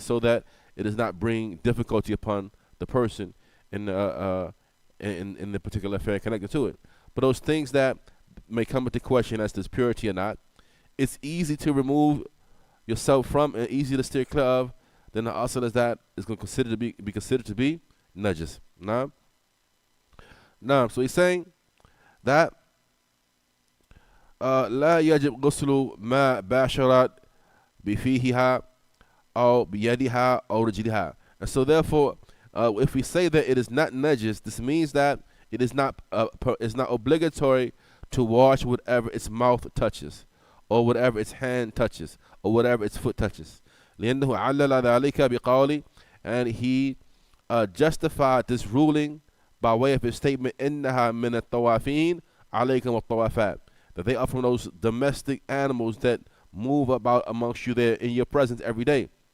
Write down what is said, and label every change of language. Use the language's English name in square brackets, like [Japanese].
[English] So that it does not bring difficulty upon the person in the particular affair connected to it. But those things that may come into question as to its purity or not, it's easy to remove yourself from and easy to steer clear of, then the asl is that is going to be considered to be najis. So he's saying that [Arabic] لا يجب غسل ما باشرت بفيها أو بيدها أو رجلها. [English] And so therefore, if we say that it is not najis, this means that it is not obligatory to wash whatever its mouth touches, or whatever its hand touches, or whatever its foot touches. [Arabic] لأنه علل ذلك بقوله, [English] and he justified this ruling by way of his statement, [Arabic] إنها من الطوافين عليكم الطوافات, [English] that they are from those domestic animals that move about amongst you there in your presence every day.